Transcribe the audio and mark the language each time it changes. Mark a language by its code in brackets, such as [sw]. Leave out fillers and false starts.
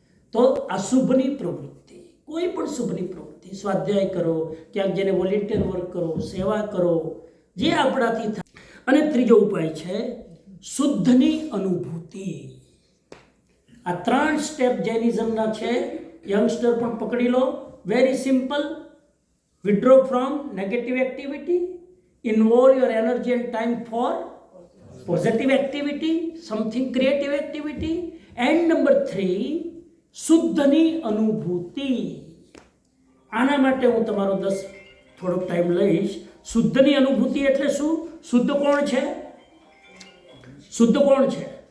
[gu] તો આ શુભની પ્રવૃત્તિ, કોઈ પણ શુભની પ્રવૃત્તિ, સ્વાધ્યાય કરો, ક્યાંક જેને વોલેન્ટિયર વર્ક કરો, સેવા કરો, જે આપણાથી થાય. અને ત્રીજો ઉપાય છે શુદ્ધની અનુભૂતિ. આ 3 સ્ટેપ જૈનિઝમના છે. યંગસ્ટર પણ પકડી લો. [en] Very simple, Withdraw from negative activity. Involve your energy and time for positive activity, something creative activity. And number 3, [gu] શુદ્ધની અનુભૂતિ. આના માટે હું તમારો થોડોક ટાઈમ લઈશ. શુદ્ધની અનુભૂતિ એટલે શું? શુદ્ધ કોણ છે? શુદ્ધ કોણ છે?